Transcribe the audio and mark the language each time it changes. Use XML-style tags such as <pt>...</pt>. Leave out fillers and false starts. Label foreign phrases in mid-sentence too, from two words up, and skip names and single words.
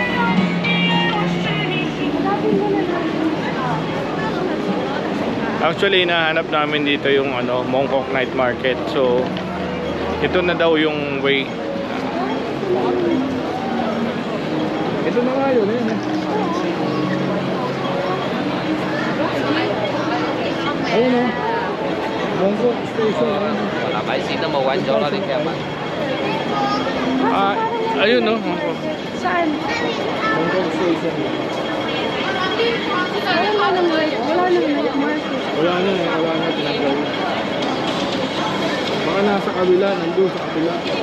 <tl>Actually, nahanap namin dito yung ano, Mongkok Night Market. So, ito na daw yung way. Ito na nga yun eh. Ayun o. Mongkok Station.</tl> <vi>Phải xin number 1 cho nó đi kèm ạ.</vi> <tl>Ayun no. Saan? Mongkok Station. Wala nang night market. Wala na pinagawa. Baka nasa kabila, nandun sa kabila.</tl>